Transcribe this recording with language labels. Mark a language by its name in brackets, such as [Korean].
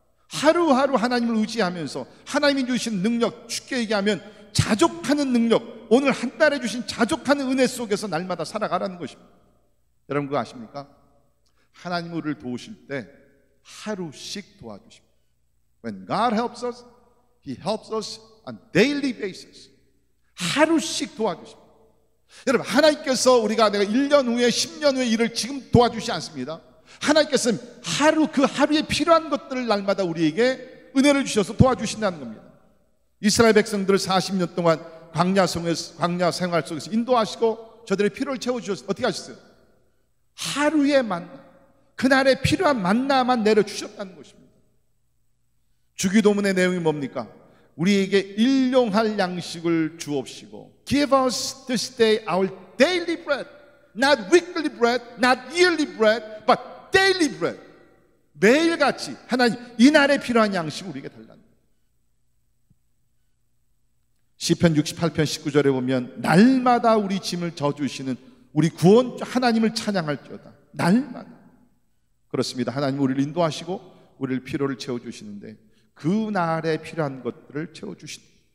[Korean] 하루하루 하나님을 의지하면서 하나님이 주신 능력, 쉽게 얘기하면 자족하는 능력, 오늘 한 달에 주신 자족하는 은혜 속에서 날마다 살아가라는 것입니다. 여러분 그거 아십니까? 하나님 우리를 도우실 때 하루씩 도와주십니다. [English] When God helps us, He helps us on daily basis. [Korean] 하루씩 도와주십니다. 여러분, 하나님께서 우리가 내가 1년 후에 10년 후에 일을 지금 도와주시지 않습니다. 하나님께서는 그 하루에 필요한 것들을 날마다 우리에게 은혜를 주셔서 도와주신다는 겁니다. 이스라엘 백성들을 40년 동안 광야 생활 속에서 인도하시고 저들의 필요를 채워주셔서 어떻게 하셨어요? 하루의 만나, 그날에 필요한 만나만 내려주셨다는 것입니다. 주기도문의 내용이 뭡니까? 우리에게 일용할 양식을 주옵시고 [English] Give us this day our daily bread. Not weekly bread, not yearly bread, but daily bread. [Korean] 매일같이 하나님 이날에 필요한 양식을 우리에게 달라는 거예요. 시편 68편 19절에 보면 날마다 우리 짐을 져주시는 우리 구원주 하나님을 찬양할지어다. 날마다. 그렇습니다. 하나님 우리를 인도하시고 우리를 필요를 채워주시는데 그 날에 필요한 것들을 채워주신다.